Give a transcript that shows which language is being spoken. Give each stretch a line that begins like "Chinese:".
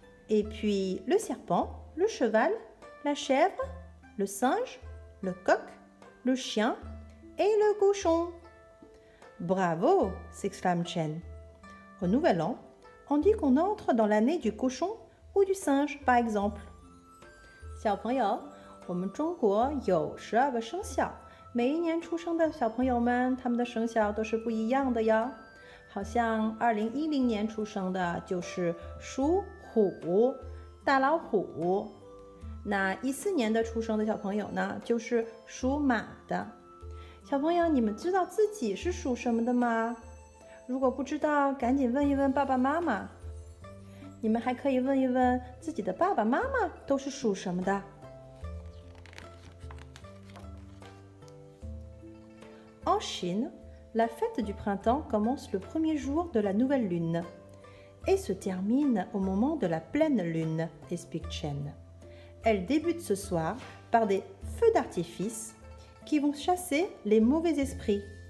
French: Et puis le serpent, le cheval, la chèvre, le singe, le coq, le chien et le cochon. Bravo, s'exclame Chen. Au Nouvel An, on dit qu'on entre dans l'année du cochon ou du singe, par exemple.
Chinese: 小朋友，我们中国有12个生肖，每一年出生的小朋友们，他们的生肖都是不一样的哟。好像2010年出生的就是属虎，大老虎。那14年的出生的小朋友呢，就是属马的。小朋友，你们知道自己是属什么的吗？如果不知道，赶紧问一问爸爸妈妈。你们还可以问一问自己的爸爸妈妈都是属什么的。
French: En Chine, la fête du printemps commence le premier jour de la nouvelle lune et se termine au moment de la pleine lune, explique Chen. Elle débute ce soir par des feux d'artifice qui vont chasser les mauvais esprits.